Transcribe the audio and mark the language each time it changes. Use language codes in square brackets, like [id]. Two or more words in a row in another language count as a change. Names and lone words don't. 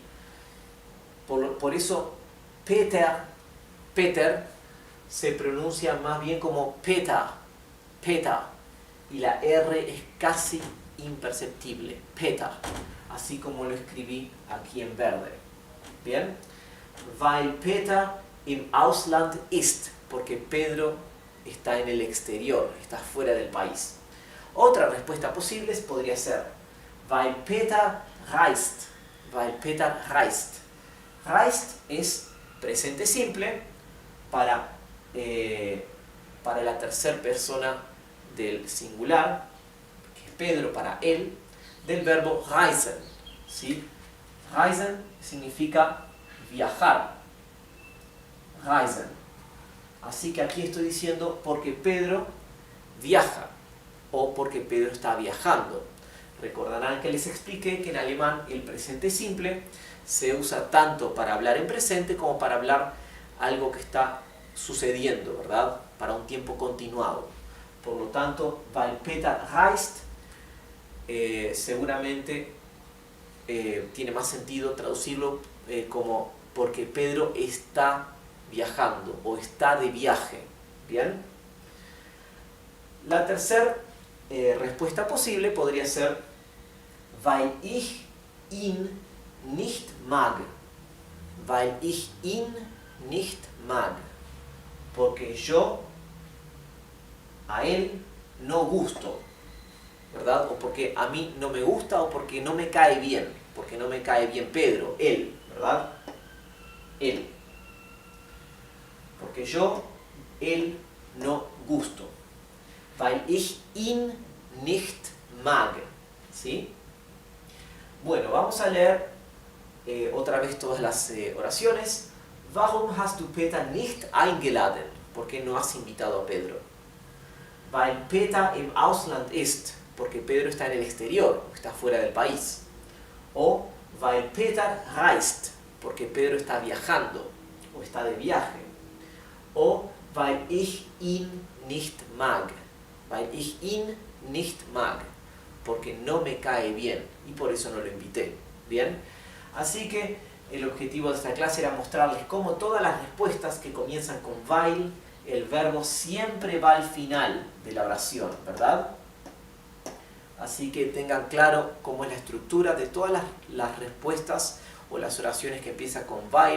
[es] Por eso Peter se pronuncia más bien como Peter, y la R es casi imperceptible, Peter, así como lo escribí aquí en verde. ¿Bien? [de] Weil Peter im Ausland ist, [es] porque Pedro está en el exterior, está fuera del país. Otra respuesta posible podría ser [de] weil Peter reist. Weil Peter reist. [es] Reist es presente simple para la tercera persona del singular, que es Pedro para él, del verbo reisen. ¿Sí? Reisen significa viajar. Reisen. Así que aquí estoy diciendo porque Pedro viaja o porque Pedro está viajando. Recordarán que les expliqué que en alemán el presente simple se usa tanto para hablar en presente como para hablar algo que está sucediendo, ¿verdad? Para un tiempo continuado. Por lo tanto, [de] weil Peter reist, [es] seguramente tiene más sentido traducirlo como porque Pedro está viajando o está de viaje. ¿Bien? La tercera respuesta posible podría ser [de] weil ich ihn nicht mag. Weil ich ihn nicht mag. [es] Porque yo a él no gusto, ¿verdad? O porque a mí no me gusta o porque no me cae bien. Porque no me cae bien Pedro, él, ¿verdad? Él. Porque yo, él no gusto. [de] Weil ich ihn nicht mag. [es] ¿Sí? Bueno, vamos a leer otra vez todas las oraciones. [de] Warum hast du Peter nicht eingeladen? [es] ¿Por qué no has invitado a Pedro? [de] Weil Peter im Ausland ist. [es] porque Pedro está en el exterior, está fuera del país. [de] O weil Peter reist, [es] porque Pedro está viajando o está de viaje. [de] O weil ich ihn nicht mag, weil ich ihn nicht mag, [es] porque no me cae bien y por eso no lo invité. ¿Bien? Así que el objetivo de esta clase era mostrarles cómo todas las respuestas que comienzan con weil, el verbo siempre va al final de la oración, ¿verdad? Así que tengan claro cómo es la estructura de todas las respuestas o las oraciones que empiezan con weil.